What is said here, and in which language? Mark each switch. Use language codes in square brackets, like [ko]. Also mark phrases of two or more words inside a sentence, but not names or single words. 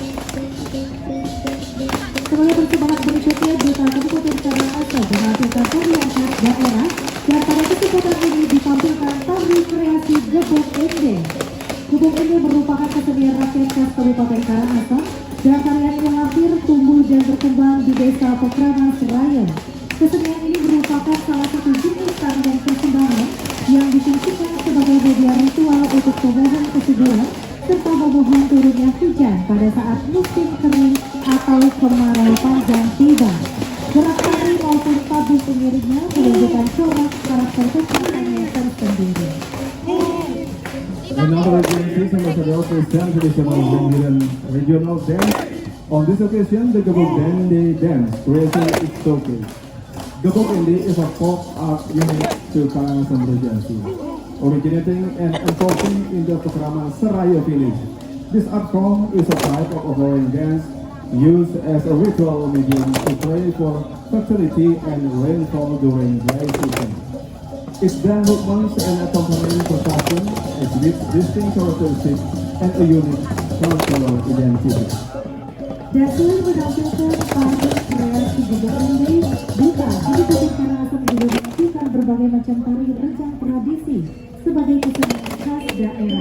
[id] Sebagai persembahan berikutnya, Duta Kabupaten Karangasem menampilkan tarian khas daerah dan pada kesempatan ini ditampilkan tari kreasi Gebuk Ende. Gebuk Ende merupakan kesenian rakyat khas Kabupaten Karangasem dan tarian yang lahir, tumbuh, dan berkembang di Desa Pekraman Seraya. Kesenian ini merupakan salah satu jenis tarian persembahan yang difungsikan sebagai media ritual untuk pemohon kesuburan serta memohon turunnya hujan pada saat musim kering atau kemarau panjang tiba. Gerak tari maupun tabuh pengiringnya menunjukkan corak karakter keseniannya tersendiri. [en] Another agency, Ambassador Christian Traditional Zambian Regional Dance. On this occasion, the Gebuk Ende dance creating its showcase. Gebuk Ende is a folk art unique to Karangasem Regency, originating and unfolding in the Pekraman Seraya village. This art form is a type of offering dance used as a ritual medium to pray for fertility and rainfall during dry season. Its dance movements and accompanying percussion exhibit distinct characteristics and a unique cultural identity. [id] Dan selain menampilkan tari kreasi Gebuk Ende, Duta Kabupaten Karangasem juga menampilkan berbagai macam tari rejang tradisi sebagai kesenian khas daerah.